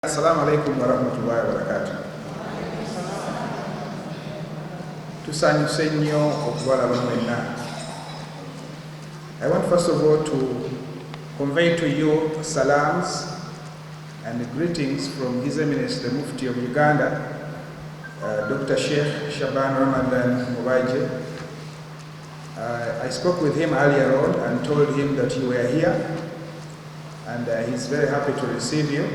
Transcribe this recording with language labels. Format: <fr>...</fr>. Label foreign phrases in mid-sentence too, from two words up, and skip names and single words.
<ar>السلام عليكم ورحمة الله وبركاته.</ar> <lg>Tusanyuse nnyo okubalaba mwenna.</lg> <en>I want first of all to convey to you salams and greetings from His Eminence the Mufti of Uganda, Dr. Sheikh Shaban Ramadan Mubaje. I spoke with him earlier on and told him that you were here, and he's very happy to receive you.</en>